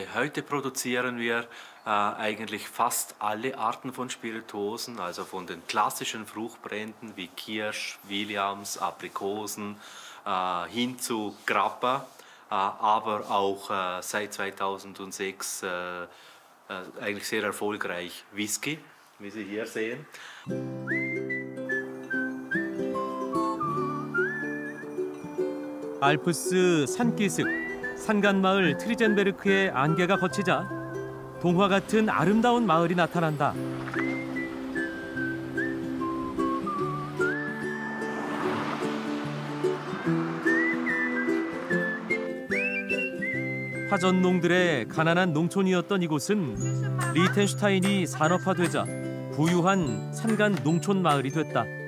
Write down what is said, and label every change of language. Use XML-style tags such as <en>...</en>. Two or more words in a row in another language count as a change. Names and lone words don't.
<de>Heute produzieren wir eigentlich fast alle Arten von Spirituosen, also von den klassischen Fruchtbränden wie Kirsch, Williams, Aprikosen, hin zu Grappa, aber auch seit 2006 eigentlich sehr erfolgreich Whisky, wie Sie hier sehen.</de> <ko>알프스 산기슭, 산간마을 트리젠베르크의 안개가 걷히자 동화 같은 아름다운 마을이 나타난다. 화전농들의 가난한 농촌이었던 이곳은 리텐슈타인이 산업화되자 부유한 산간 농촌 마을이 됐다.</ko>